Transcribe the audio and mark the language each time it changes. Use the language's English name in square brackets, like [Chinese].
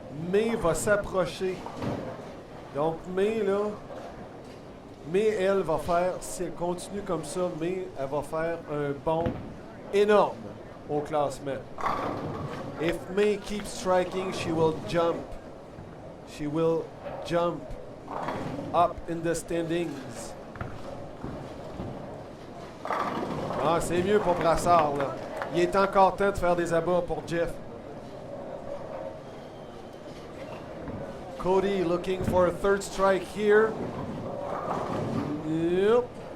[French] May va s'approcher. Donc May là, May elle va faire, si elle continue comme ça, May elle va faire un bond énorme au classement. [English] If May keeps striking, she will jump. She will jump up in the standings. [French] Ah, c'est mieux pour Brassard, là. Il est encore temps de faire des abats pour Jeff. [English] Cody looking for a 3rd strike here. Yep.